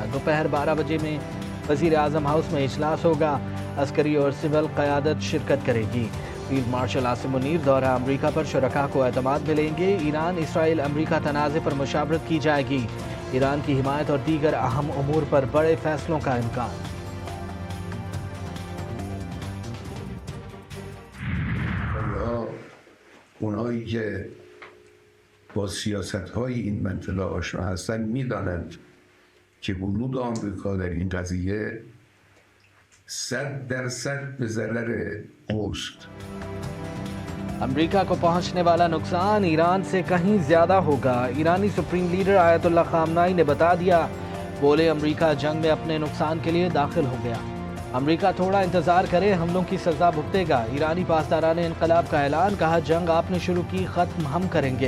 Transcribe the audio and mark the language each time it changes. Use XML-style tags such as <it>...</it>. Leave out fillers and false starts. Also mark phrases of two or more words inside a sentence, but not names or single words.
<ur>دوپہر 12 بجے میں وزیر اعظم ہاؤس میں اجلاس ہوگا۔ عسکری اور سول قیادت شرکت کرے گی۔ فیلڈ مارشل عاصم منیر دورہ امریکہ پر شرکاء کو اعتماد ملیں گے۔ ایران اسرائیل امریکہ تنازع پر مشاورت کی جائے گی۔ ایران کی حمایت اور دیگر اہم امور پر بڑے فیصلوں کا امکان۔</ur> <fa>اونایی که با سیاست‌های این منطقه آشنا هستند می‌دانند که ورود آمریکا در این قضیه 100% به ضرر اوست.</fa> <ur>امریکہ کو پہنچنے والا نقصان ایران سے کہیں زیادہ ہوگا۔ ایرانی سپریم لیڈر آیت اللہ خامنائی نے بتا دیا۔ بولے امریکہ جنگ میں اپنے نقصان کے لیے داخل ہو گیا۔ امریکہ تھوڑا انتظار کرے، حملوں کی سزا بھگتے گا۔ ایرانی پاسداران انقلاب کا اعلان، کہا جنگ آپ نے شروع کی، ختم ہم کریں گے۔</ur>